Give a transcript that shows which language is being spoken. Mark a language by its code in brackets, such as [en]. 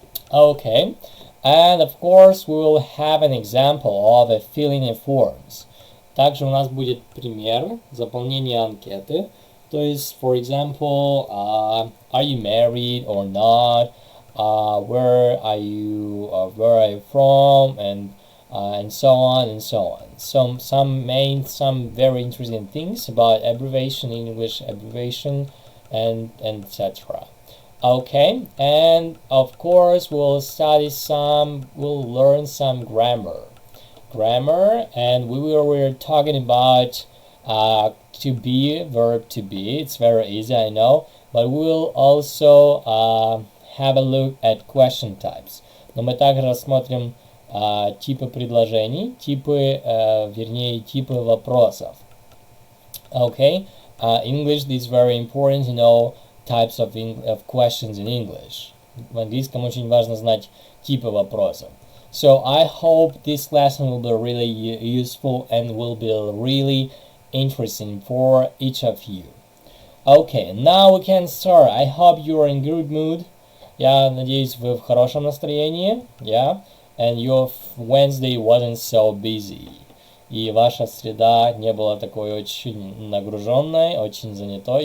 [en] Okay, and of course we will have an example of filling in forms. [ru] Также у нас будет пример заполнения анкеты. То есть, [en] for example, are you married or not? Where are you from? And so on and so on. Some very interesting things about abbreviation, English abbreviation, and etc. Okay, and of course we'll learn some grammar, and we're talking about to be, verb to be. It's very easy, I know, but we'll also have a look at question types. [ru] Но мы также рассмотрим типы предложений, типы вопросов. [en] Okay, English is very important to know types of questions in English. [ru] В английском очень важно знать типы вопросов. [en] So I hope this lesson will be really useful and will be really interesting for each of you. Okay, now we can start. I hope you are in good mood. [ru] Я надеюсь, вы в хорошем настроении. [en] Yeah. And your Wednesday wasn't so busy. [ru] И ваша среда не была такой очень нагруженной, очень занятой.